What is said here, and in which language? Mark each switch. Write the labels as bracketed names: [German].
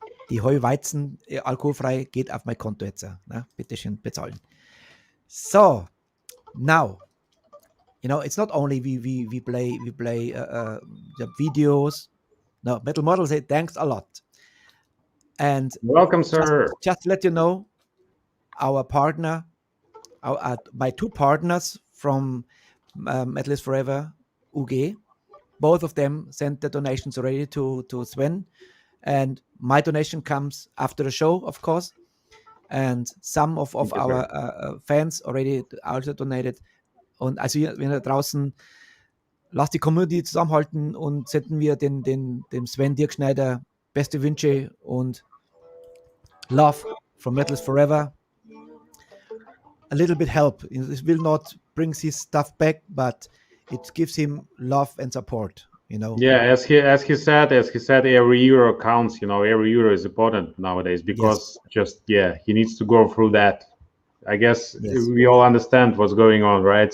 [German] Die Heuweizen alkoholfrei geht auf mein Konto jetzt. Na, bitte schön bezahlen. [English] So, now, you know, it's not only we play the videos. No, Metal Model say thanks a lot. And Welcome, sir. Just to let you know, our partner, my two partners from Metal is Forever, UG, both of them sent the donations already to Sven. And my donation comes after the show, of course. And some of our fans already also donated. [German] Und also wenn da draußen, lasst die Community zusammenhalten und senden wir dem Sven Dirk Schneider beste Wünsche und [English] love from [German] Metal is Forever. [English] A little bit help. It will not bring his stuff back, but it gives him love and support. You know. Yeah, as he said, every euro counts. You know, every euro is important nowadays because he needs to go through that. I guess we all understand what's going on, right?